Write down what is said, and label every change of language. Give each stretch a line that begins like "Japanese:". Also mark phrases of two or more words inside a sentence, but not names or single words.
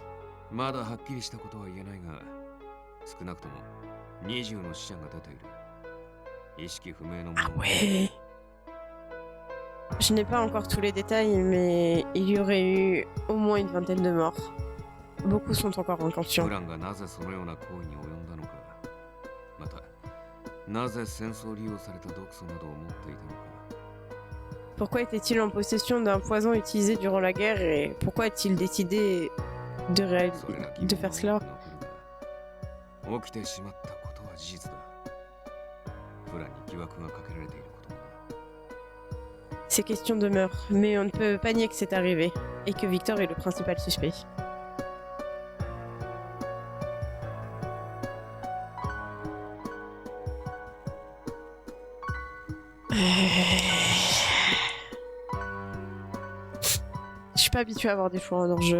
French: Ah ouais. Je n'ai pas encore tous les détails, mais il y aurait eu au moins une vingtaine de morts. Beaucoup sont encore
Japanese: プ
French: inconscients.
Japanese: ランがなぜそのような行為に及んだのか、またなぜ戦争利用された毒素などを持っていたのか。
French: Pourquoi était-il en possession d'un poison utilisé durant la guerre et pourquoi a-t-il décidé de,
Japanese: それが疑
French: de
Japanese: 問
French: faire
Japanese: は
French: cela?
Japanese: 残るが、起きてしまったことは事実だ。プランに疑惑がかけられていることもな。
French: Ces questions demeurent, mais on ne peut pas nier que c'est arrivé et que Victor est le principal suspect. Je suis pas habituée à avoir des choix en jeu.